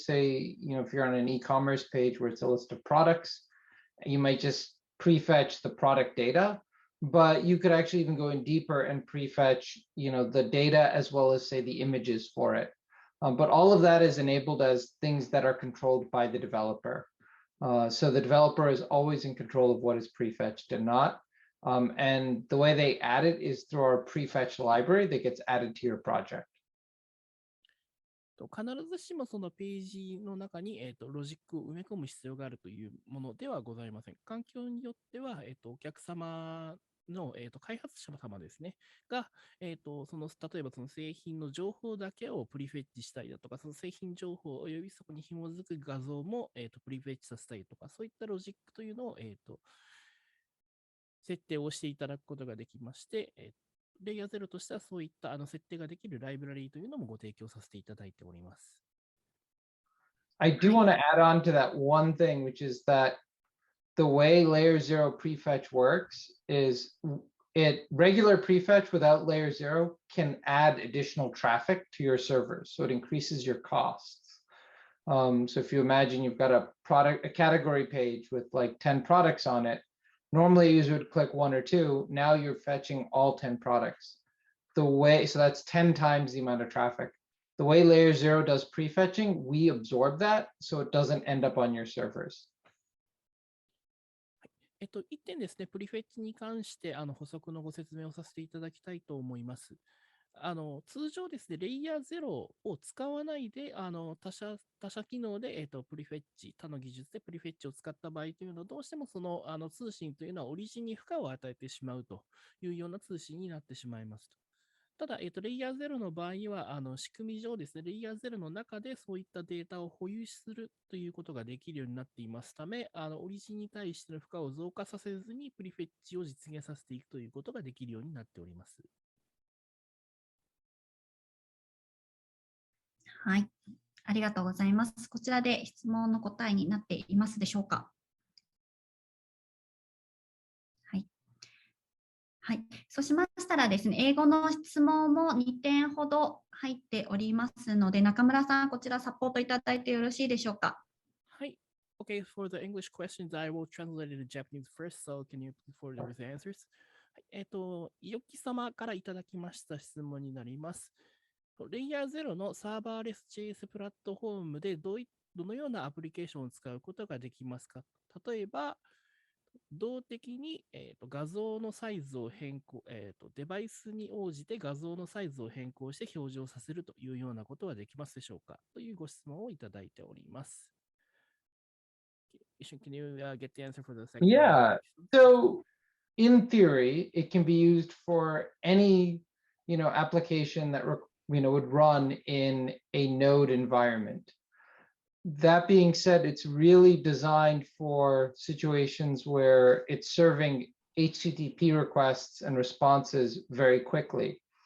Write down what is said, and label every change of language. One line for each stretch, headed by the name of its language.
English: Say, if you're on an e-commerce page where it's a list of products, you might just prefetch the product data, but you could actually even go in deeper and prefetch, the data as well as say the images for it. But all of that is enabled as things that are controlled by the developer. So the developer is always in control of what is prefetched and not. And the way they add it is through our prefetch library that gets added to your project.
Japanese: 必ずしもそのページの中に、ロジックを埋め込む必要があるというものではございません。環境によっては、お客様の、開発者様ですね、が、例えばその製品の情報だけをプリフェッチしたりだとか、その製品情報およびそこに紐づく画像も、プリフェッチさせたりとか、そういったロジックというのを、設定をしていただくことができまして、レイヤー0としてはそういった設定ができるライブラリーというのもご提供させていただいております。
English: I do want to add on to that one thing, which is that the way layer 0 prefetch works is regular prefetch without layer 0 can add additional traffic to your servers. So it increases your costs. So if you imagine you've got a category page with like 10 products on it, normally a user would click 1 or 2. Now you're fetching all 10 products. So that's 10 times the amount of traffic. The way layer 0 does prefetching, we absorb that so it doesn't end up on your servers.
Japanese: 一点ですね、プリフェッチに関して補足のご説明をさせていただきたいと思います。通常ですね、レイヤー0を使わないで、他社機能で、プリフェッチ、他の技術でプリフェッチを使った場合というのは、どうしてもその通信というのはオリジンに負荷を与えてしまうというような通信になってしまいますと。ただ、レイヤー0の場合は、仕組み上ですね、レイヤー0の中でそういったデータを保有するということができるようになっていますため、オリジンに対しての負荷を増加させずに、プリフェッチを実現させていくということができるようになっております。はい、ありがとうございます。こちらで質問の答えになっていますでしょうか。はい、そうしましたらですね、英語の質問も2点ほど入っておりますので、中村さん、こちらサポートいただいてよろしいでしょうか。はい。
English: Okay, for the English questions, I will translate it to Japanese first, so can you please forward with the answers?
Japanese: はい、よき様からいただきました質問になります。レイヤー0のサーバーレス JS プラットフォームでどのようなアプリケーションを使うことができますか？例えば、動的に、画像のサイズを変更、デバイスに応じて画像のサイズを変更して表示をさせるというようなことはできますでしょうか？というご質問をいただいております。
English: Can you get the answer for the second? Yeah. So in theory, it can be used for any, application that, would run in a node environment. That being said, it's really designed for situations where it's serving HTTP requests and responses very quickly.